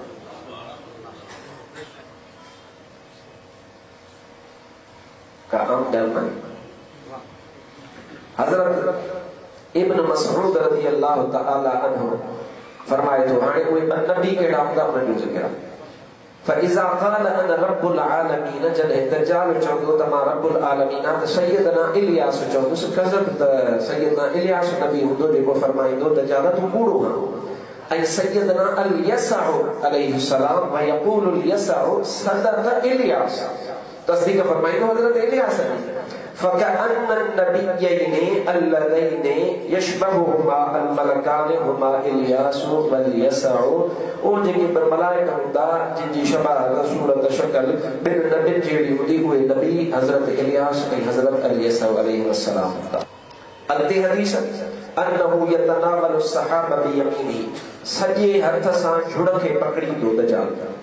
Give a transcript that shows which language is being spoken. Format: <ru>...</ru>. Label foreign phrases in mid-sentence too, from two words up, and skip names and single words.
<sd>हज़रत इब्न मसऊद</sd> <ar>رضي الله تعالى عنه</ar> <sd>फरमाए थो हाणे उहे नबी कहिड़ा हूंदा उन्हनि जो ज़िक्र</sd> <ar>فإذا قال أنا رب العالمين.</ar> <sd>जॾहिं दज्जाल चवंदो त मां</sd> <ar>رب العالمين</ar> <sd>त सैयदना इलियास चवंदुसि कज़ब त सैयदना इलियास नबी हूंदो जेको फरमाईंदो दज्जाल तूं कूड़ो आं।</sd> <ar>ऐं سيدنا اليسع عليه سلام ويقول اليسع صدق إلياس</ar> <sd>तस्दीक फरमाईंदो हज़रत इलियास ने</sd> <ar>فكأن النبيين الذين يشبههما الملكان هما إلياس واليسع.</ar> <sd>ओ जेके मलाइक हूंदा जिन जी शबाह सूरत शक्ल ॿिनि नबियुनि जहिड़ी हूंदी उहे नबी हज़रत इलियास ऐं हज़रत अल यसअ</sd> <ar>عليه سلام</ar> <sd>हूंदा। अॻिते हदीस</sd> <ar>أنه يتناول سحاب بيميني.</ar> <sd>सॼे हथ सां झुड़ खे पकड़ींदो दज्जाल।</sd>